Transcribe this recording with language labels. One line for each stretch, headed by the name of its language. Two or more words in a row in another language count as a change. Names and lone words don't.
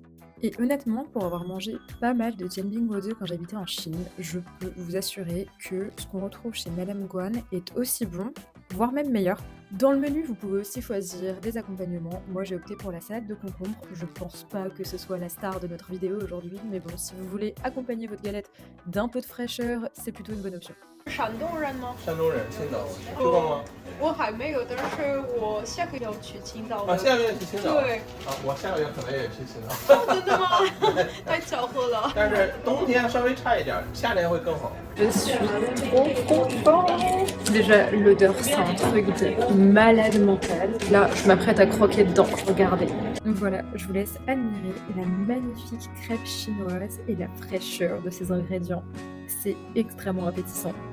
French: Et honnêtement, pour avoir mangé pas mal de Dianbingguozi quand j'habitais en Chine, je peux vous assurer que ce qu'on retrouve chez Madame Guan est aussi bon, voire même meilleur. Dans le menu, vous pouvez aussi choisir des accompagnements. Moi, j'ai opté pour la salade de concombre. Je pense pas que ce soit la star de notre vidéo aujourd'hui, mais bon, si vous voulez accompagner votre galette d'un peu de fraîcheur, c'est plutôt une bonne option.
Chinese: 山东人吗？山东人，青岛去过吗？我还没有，但是我下个月要去青岛的。啊，下个月去青岛。对。啊，我下个月可能也去青岛。哦，真的吗？太巧合了。但是冬天稍微差一点，夏天会更好。
French: Je suis trop content. Déjà, l'odeur, c'est un truc de malade mental. Là, je m'apprête à croquer dedans. Regardez. Donc voilà, je vous laisse admirer la magnifique crêpe chinoise et la fraîcheur de ses ingrédients. C'est extrêmement appétissant.